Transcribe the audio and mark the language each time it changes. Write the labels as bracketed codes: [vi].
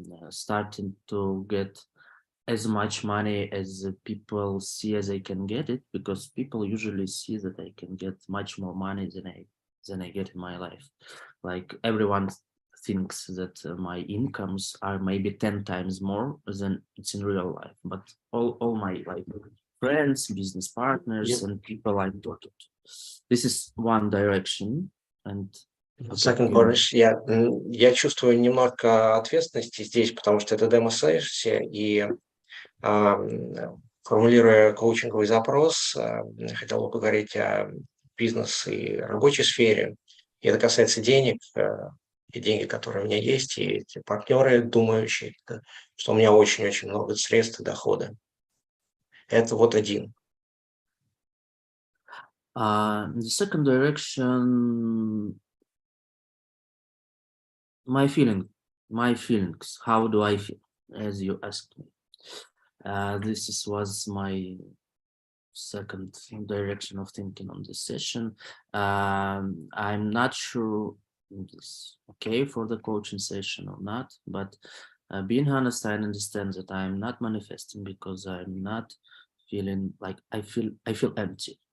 [en] starting to get as much money as people see as I can get it, because people usually see that I can get much more money than I get in my life. Like everyone thinks that my incomes are maybe 10 times more than it's in real life, but all my friends, business partners, and people I'm talking to. This is one direction. And Second, [ru] Boris, я чувствую немного ответственности здесь, потому что это демо-сессия, и формулируя коучинговый запрос, хотел бы поговорить о бизнес и рабочей сфере. И это касается денег, и деньги, которые у меня есть, и эти партнеры, думающие, что у меня очень-очень много средств и дохода. Это вот один. [en] The second direction, my feelings, how do I feel, as you asked me. This was my second direction of thinking on this session. I'm not sure it's okay for the coaching session or not, but being honest, I understand that I'm not manifesting because I'm not feeling like I feel empty.